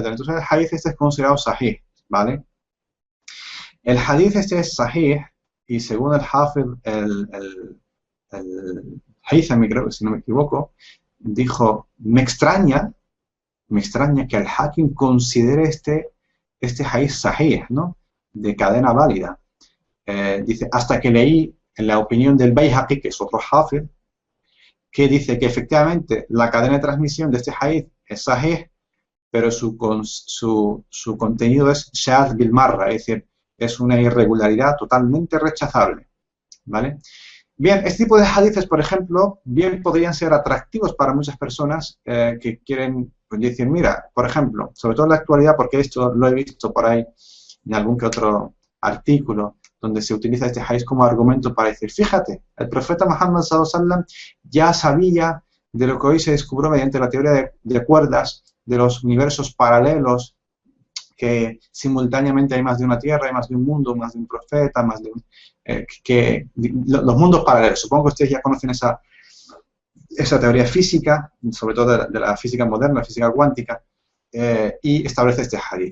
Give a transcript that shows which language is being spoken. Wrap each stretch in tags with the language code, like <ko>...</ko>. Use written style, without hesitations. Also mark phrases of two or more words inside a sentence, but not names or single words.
<es>Entonces el hadith este es considerado sahih, ¿vale? El hadith este es sahih, y según el Hafid el Haythami, creo que si no me equivoco, dijo, me extraña que el Hakim considere este hadith sahih, ¿no? De cadena válida. Dice, hasta que leí en la opinión del Bayhaqi, que es otro hafiz, que dice que efectivamente la cadena de transmisión de este hadith es sahih, pero su contenido es</es> <ar>شاذ بالمرة,</ar> <es>es decir, es una irregularidad totalmente rechazable, ¿vale? Bien, este tipo de hadices, por ejemplo, bien podrían ser atractivos para muchas personas que quieren pues, decir, mira, por ejemplo, sobre todo en la actualidad, porque esto lo he visto por ahí en algún que otro artículo, donde se utiliza este hadith como argumento para decir, fíjate, el profeta Muhammad</es> <ar>صلى الله عليه وسلم</ar> <es>ya sabía de lo que hoy se descubrió mediante la teoría de cuerdas, de los universos paralelos, que simultáneamente hay más de una tierra, hay más de un mundo, más de un profeta, más de un, los mundos paralelos. Supongo que ustedes ya conocen esa teoría física, sobre todo de la física moderna, la física cuántica, y establece este hadith.</es>